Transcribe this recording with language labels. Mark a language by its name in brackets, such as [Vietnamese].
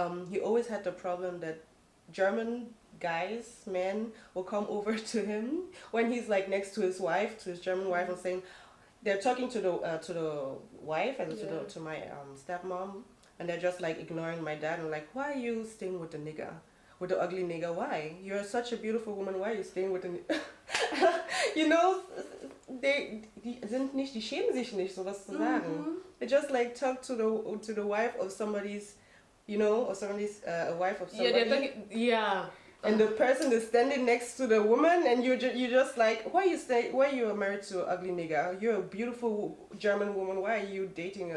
[English] He always had the problem that German men will come over to him when he's like next to his wife, to his German wife, and saying they're talking to the wife and to my stepmom, and they're just like ignoring my dad and like, why are you staying with the nigger? With the ugly nigger? Why? You're such a beautiful woman. Why are you staying with the you know, [German] die schämen sich nicht, sowas zu sagen. [English] They just like talk to the wife of somebody's, you know, or somebody's a wife of somebody. Yeah, they're talking, and the person is standing next to the woman, and you just like, why you are married to an ugly nigger? You're a beautiful German woman. Why are you dating?